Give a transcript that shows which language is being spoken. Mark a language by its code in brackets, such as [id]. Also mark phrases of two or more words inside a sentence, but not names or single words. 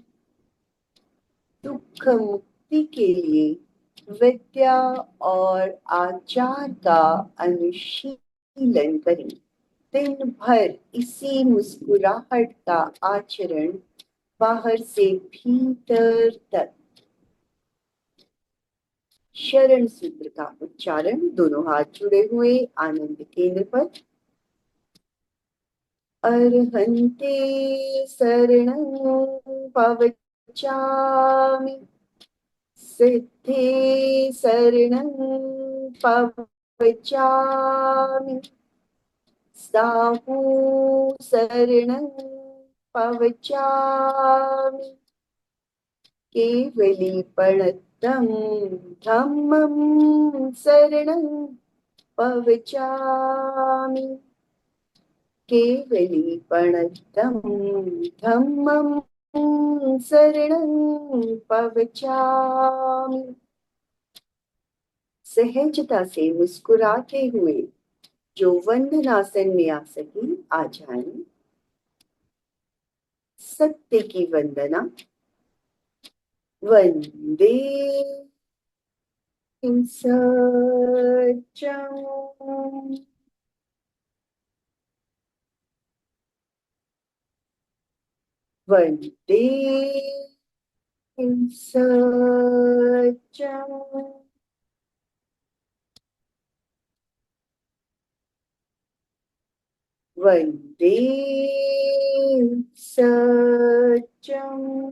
[hi] दुख मुक्ति के लिए विद्या और आचार का अनुशीलन करें। दिन भर इसी मुस्कुराहट का आचरण बाहर से भीतर तक। शरण सूत्र का उच्चारण, दोनों हाथ जुड़े हुए आनंद केंद्र पर। [pra] अर्हन्ते शरणं पवचामि, सिद्धे शरणं पवचामि, साहू शरणं पवचामि, केवलीपणतं धम्मं शरणं पवचामि, केवलीपणतं धम्मं शरणं पवचामि। [hi] सहजता से मुस्कुराते हुए जो वंदनासन में आ सके आ जाए। सत्य की वंदना। [sa] वंदे सत्यम, वंदे सत्यम, वंदे सत्यम।